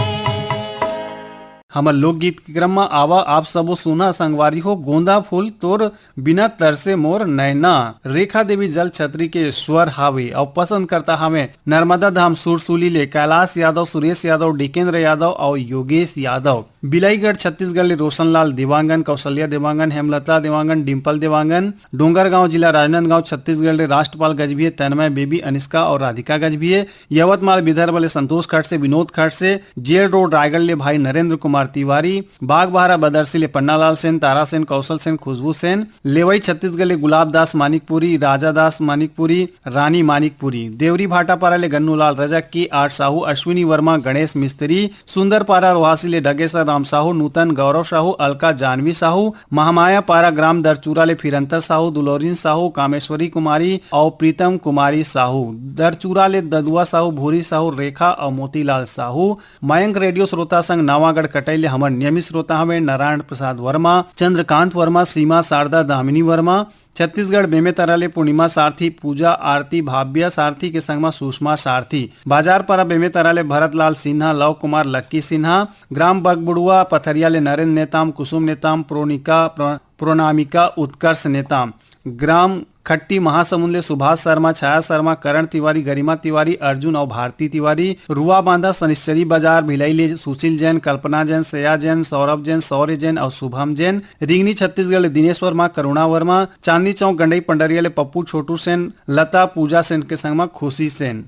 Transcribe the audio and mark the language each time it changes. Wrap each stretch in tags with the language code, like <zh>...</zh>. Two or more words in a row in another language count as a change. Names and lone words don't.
<hne>हमर लोकगीत के क्रम में आवा आप सबो सुना संगवारी हो गोंदा फूल तोर बिना तरसे मोर नैना। रेखा देवी जल छतरी के स्वर हावे और पसंद करता हमें नर्मदा धाम सुरसुली ले कैलाश यादव, सुरेश यादव, डिकेंद्र यादव और योगेश यादव। बिलाईगढ़ छत्तीसगढ़ ले रोशनलाल देवांगन, कौशल्या देवांगन, हेमलता देवांगन, डिम्पल देवांगन। डोंगरगांव जिला राजनांदगांव छत्तीसगढ़ ले राष्ट्रपाल गजभिये, तन्मय बेबी, अनिष्का और राधिका गजभिये। यवतमाल विदर्भ ले संतोष खट से, विनोद खट से। जेल रोड रायगढ़ ले भाई नरेंद्र कुमार तिवारी। बागबाहरा बदरसी ले पन्नालाल सेन, तारा सेन, कौशल सेन, खुशबू सेन। लेवई छत्तीसगढ़ ले गुलाब दास मानिकपुरी, राजा दास मानिकपुरी, रानी मानिकपुरी। देवरी भाटापारा ले गन्नूलाल रजक की, आर साहू, अश्विनी वर्मा, गणेश मिस्त्री। सुंदरपारा रोहासी ले डगेसर राम साहू, नूतन गौरव साहू, अलका जानवी साहू। महामाया पारा ग्राम दरचूरा ले फिरंतर साहू, दुलोरिन साहू, कामेश्वरी कुमारी और प्रीतम कुमारी साहू। दरचूरा ले ददुआ साहू, भूरी साहू, रेखा और मोतीलाल साहू। मयंक रेडियो श्रोता संघ नावागढ़ कटई ले हमर नियमित श्रोता हमें नारायण प्रसाद वर्मा, चंद्रकांत वर्मा, सीमा शारदा दामिनी वर्मा। छत्तीसगढ़ बेमेतरा ले पूर्णिमा सारथी, पूजा आरती भाव्या सारथी के संग में सुषमा सारथी। बाजार पारा बेमेतरा ले भरतलाल सिन्हा, लव कुमार लक्की सिन्हा। ग्राम बगबुड़ुआ पथरिया ले नरेंद्र नेताम, कुसुम नेताम, प्रोनामिका उत्कर्ष नेताम। ग्राम खट्टी महासमुंद ले सुभाष शर्मा, छाया शर्मा, करण तिवारी, गरिमा तिवारी, अर्जुन और भारती तिवारी। रुआ बांधा सनिश्चरी बाजार भिलाई ले सुशील जैन, कल्पना जैन, श्रेया जैन, सौरभ जैन, शौर्य जैन और शुभम जैन। रिंगनी छत्तीसगढ़ ले दिनेश वर्मा, करुणा वर्मा। चांदनी चौक गंडई पंडरिया ले पप्पू छोटू सेन, लता पूजा सेन के संग में खुशी सेन।</hne>